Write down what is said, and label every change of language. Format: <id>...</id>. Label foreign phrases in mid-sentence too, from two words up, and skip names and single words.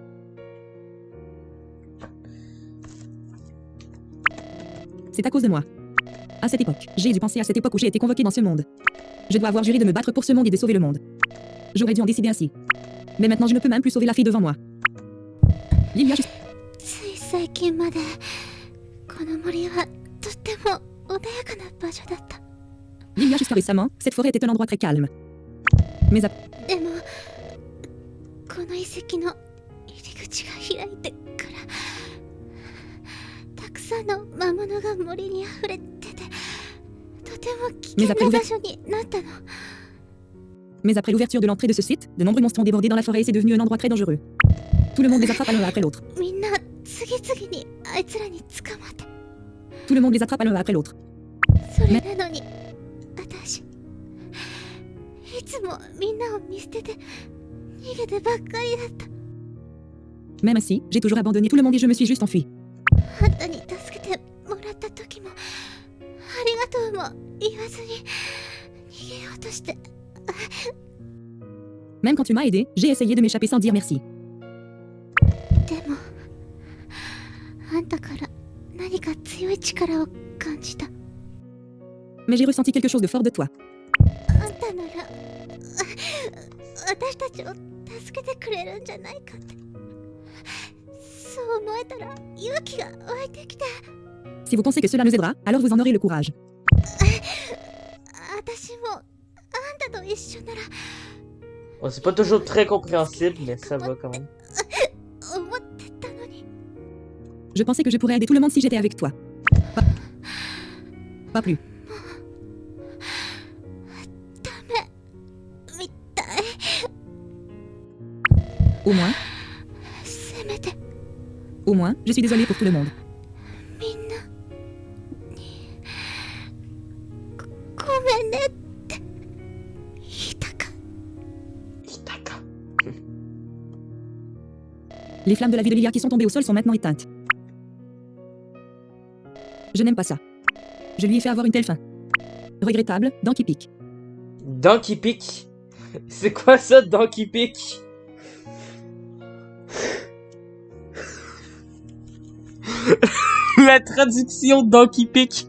<fr>C'est à cause de moi. À cette époque, j'ai dû penser à cette époque où j'ai été convoqué dans ce monde. Je dois avoir juré de me battre pour ce monde et de sauver le monde. J'aurais dû en décider ainsi. Mais maintenant, je ne peux même plus sauver la fille devant moi. Lilia, je...</fr> <ja>つい最近までこの森はとっても穏やかな場所だった。</ja> <fr>Lilia, jusqu'à récemment, cette forêt était un endroit très calme. Mais à...</fr> <ja>でもこの遺跡の入り口が開いてからたくさんの魔物が森に溢れててとても危険な場所になったの。</ja> <fr>Mais après l'ouverture de l'entrée de ce site, de nombreux monstres ont débordé dans la forêt et c'est devenu un endroit très dangereux. Tout le monde les attrape l'un après l'autre.</fr> <ja>みんな次々にあいつらに捕まって</ja> <fr>Tout le monde les attrape l'un après l'autre.</fr> <ja>それなのに私いつもみんなを見捨てて逃げてばっかりだった。</ja> <fr>Même ainsi, j'ai toujours abandonné tout le monde et je me suis juste enfui.</fr> <ja>あんたに助けてもらった時もありがとうも言わずに逃げようとして。</ja> <fr>Même quand tu m'as aidé, j'ai essayé de m'échapper sans dire merci.</fr> <ja>でもあんたから何か強い力を感じた。</ja> <fr>Mais j'ai ressenti quelque chose de fort de toi.</fr> <ja>あんたなら私たちを助けてくれるんじゃないかって。そう思えたら勇気が湧いてきて。</ja> <fr>Si vous pensez que cela nous aidera, alors vous en aurez le courage.</fr> <ja>私もあんたと一緒なら</ja> <fr>Bon, c'est pas toujours très compréhensible, mais ça va quand même.</fr> <ja>思ってたのに。</ja> <fr>Je pensais que je pourrais aider tout le monde si j'étais avec toi. Pas plus.</fr> <ja>ダメみたい。</ja> <fr>Au moins,</fr> <ja>せめて</ja> <fr>au moins, je suis désolée pour tout le monde.</fr> <ja>みんなにごめんねって言いたか。 Hitaka.</ja> <fr>Les flammes de la vie de Lilia qui sont tombées au sol sont maintenant éteintes. Je n'aime pas ça. Je lui ai fait avoir une telle fin. Regrettable, dent qui pique. Donkey Pick. C'est quoi ça, Donkey Pick? La traduction de Donkey Pick.</fr>